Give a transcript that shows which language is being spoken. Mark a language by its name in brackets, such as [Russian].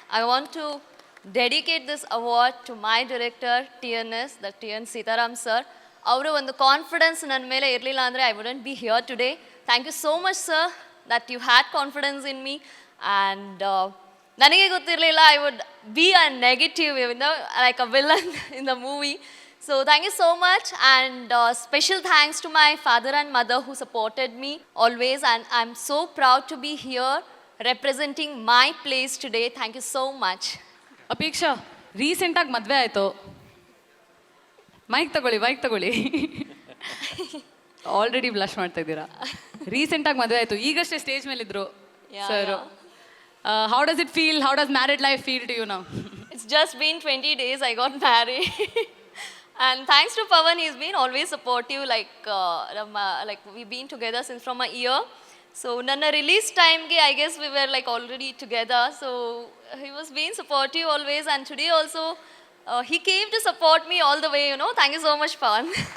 [English] I want to dedicate this award to my director TNS, the TN Seetharam sir. [Kannada] ಅವರು ಒಂದು confidence ನನ್ನ ಮೇಲೆ ಇರಲಿಲ್ಲ ಅಂದರೆ [English] I wouldn't be here today. Thank you so much sir that you had confidence in me. And [Kannada] ನನಗೆ ಗೊತ್ತಿರಲಿಲ್ಲ [English] I would be a negative, like a villain in the movie. So thank you so much, and special thanks to my father and mother who supported me always, and I'm so proud to be here representing my place today. Thank you so much. [Kannada] Apeksha, ರೀಸೆಂಟಾಗಿ ಮದುವೆ ಆಯಿತು. Mic ತಗೊಳ್ಳಿ. Already blush ಮಾಡ್ತಾ ಇದ್ದೀರಾ. ರೀಸೆಂಟಾಗಿ ಮದುವೆ ಆಯಿತು, ಈಗಷ್ಟೇ stage ಮೇಲಿದ್ರು sir. [English] How does it feel? How does married life feel to you now? It's just been 20 days I got married. And thanks to Pawan, he's been always supportive, like we've been together since from a year. So [Kannada] nanna release time ge [English] I guess we were like already together, so he was being supportive always, and today also he came to support me all the way, Thank you so much, Pawan.